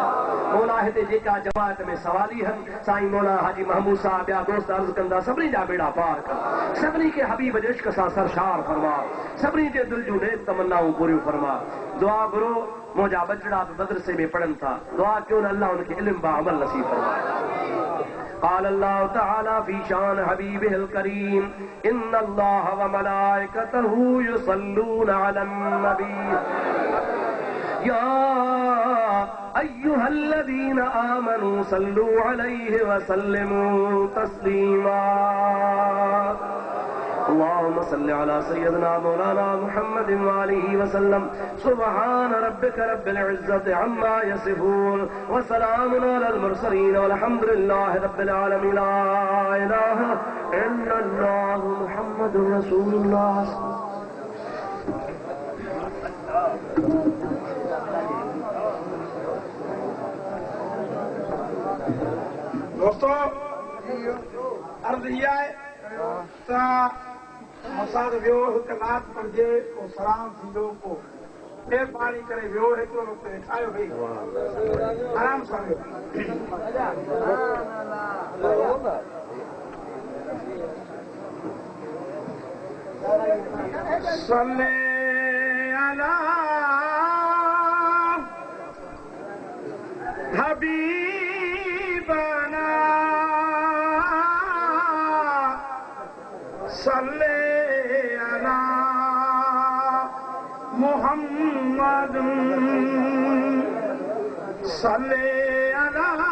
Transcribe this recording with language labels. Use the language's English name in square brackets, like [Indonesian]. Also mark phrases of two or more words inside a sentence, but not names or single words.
[Sindhi] मौला हिते जेका जमात में सवाली हन साईं मौला हाजी महमूद साहब ॿिया दोस्त अर्ज़ कंदा सभिनी जा बेड़ा पार कर, सभिनी खे हबीब जे इश्क सां सरशार फरमा, सभिनी जे दिल जूं नेक तमन्नाऊं पूरियूं फरमा। दुआ घुरो, मुंहिंजा बचड़ा बि मदरसे में पढ़नि था, दुआ कयो न अल्लाह उनखे इल्म बा अमल नसीब फरमाए। [Arabic] قال الله تعالى في شان حبيبه الكريم إن الله وملائكته يصلون على النبي يا أيها الذين آمنوا صلوا عليه وسلموا تسليما اللهم صل على سيدنا مولانا محمد وآله وسلم سبحان ربك رب العزة عما يصفون وسلام على المرسلين والحمد لله رب العالمين لا إله إلا الله محمد رسول الله [Sindhi] दोस्तों अर्ज इहा आहे त मसाद वियो हिकु नात पढ़जे पोइ सलाम थींदो पोइ महिरबानी करे वियो हेतिरो वक़्तु वेठायो भई आराम सां वियो [Arabic] صلى على حبيبنا صلى على محمد صلى على